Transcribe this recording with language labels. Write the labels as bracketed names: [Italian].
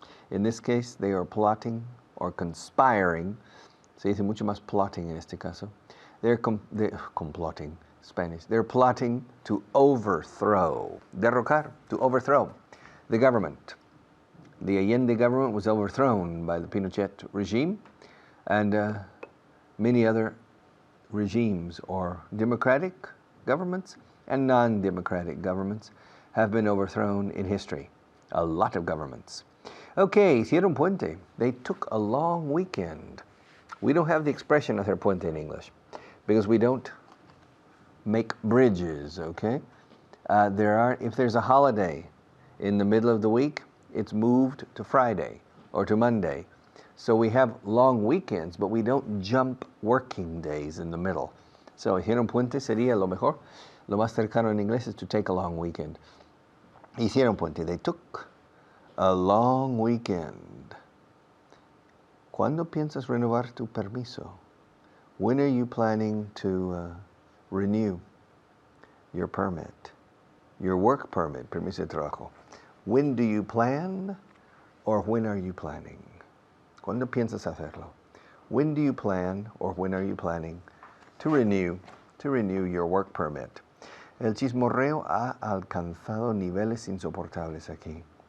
[English] In this case, they are plotting or conspiring. [Spanish] Se dice mucho más plotting en este caso. [English] They're comploting, Spanish. They're plotting to overthrow. Derrocar, to overthrow the government. The Allende government was overthrown by the Pinochet regime, and many other regimes or democratic governments and non-democratic governments have been overthrown in history. A lot of governments. Okay, [Spanish] hicieron puente. [English] They took a long weekend. We don't have the expression [Spanish] hacer puente [English] in English because we don't make bridges, okay? If there's a holiday in the middle of the week, it's moved to Friday or to Monday. So we have long weekends, but we don't jump working days in the middle. [Spanish] So hicieron puente sería lo mejor. Lo más cercano en inglés [English] is to take a long weekend. [Spanish] Hicieron puente. [English] They took a long weekend. [Spanish] ¿Cuándo piensas renovar tu permiso? [English] When are you planning to renew your permit? Your work permit, [Spanish] permiso de trabajo. [English] When do you plan or when are you planning? [Spanish] ¿Cuándo piensas hacerlo? [English] When do you plan or when are you planning to renew your work permit? [Spanish] El chismorreo ha alcanzado niveles insoportables aquí.